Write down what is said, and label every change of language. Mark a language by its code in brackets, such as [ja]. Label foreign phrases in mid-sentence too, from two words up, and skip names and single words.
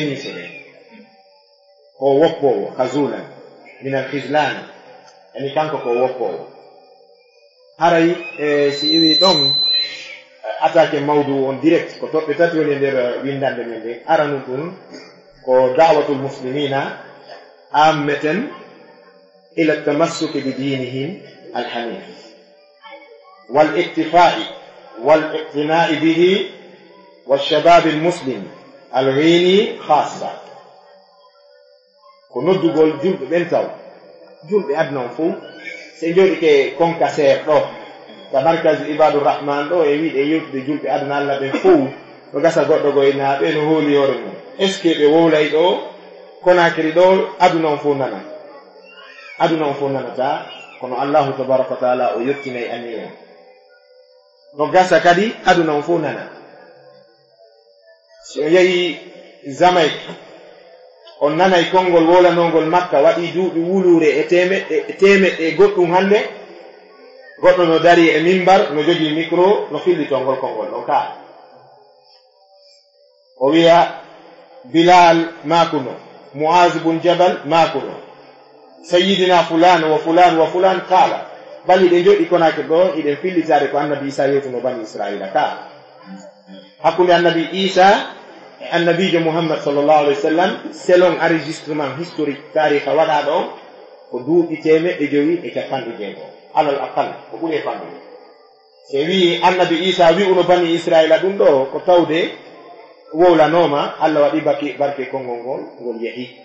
[ff] mise ɗen o woppowo hazulan min al khislani ani kanko ko woppowo haray si iwi ɗon attaque mawdu on direct ko toɓɓe tati woni nder windande men nde aranu ɗum ko [ar] دعوة المسلمين عامة إلى التمسك ب دينهم الحنيف والاكتفاء والاقتناع به والشباب المسلم الغيني خاصة [ff] ko noddugol julɓe ɓen taw julɓe adna on fof se jooɗi ke concaser ɗo ka markage ibadu rahman ɗo e wiiɗe yewtude julɓe aduna Allah ɓen fof no gasa goɗɗo goyna ɓe no hooli hoore mum [fr] est ce que [ff] ɓe wowlay ɗo Konakri ɗo aduna on fof nana aduna on fof nanata kono [ar] الله تبارك وتعالى [ff] o yettinay anniya no gasa kadi aduna on fof nana si o yehi Jamaïque on nanay konngol wolanongol Makka waɗi duuɓi wulure e temeɗɗe goɗɗum hande goɗɗo no dari e mimbar no jogi micro no fillitongol konngol ɗon kaa o wiya Bilal makuno Muaz bun Jabal makuno [ar] سيدنا فلان وفلان وفلان [ff] kala bali ɗe joɗi Konakri ɗo iɗen fillitare ko annabi Isa yewtuno bani Israila ka hakkunde annabi Isa e annabijo Muhammad [ar] صلى الله عليه وسلم [fr] selon enregistrement historique [ff] tariha waɗa ɗo ko duuɓi temeɗɗe jowi e capanɗe jeego [ar] على الأقل [ff] ko ɓuri e famɗude se wi annabi Isa wi'uno bani Israila ɗum ɗo ko tawde wowlanoma Allah waɗi barke konngol ngol yehi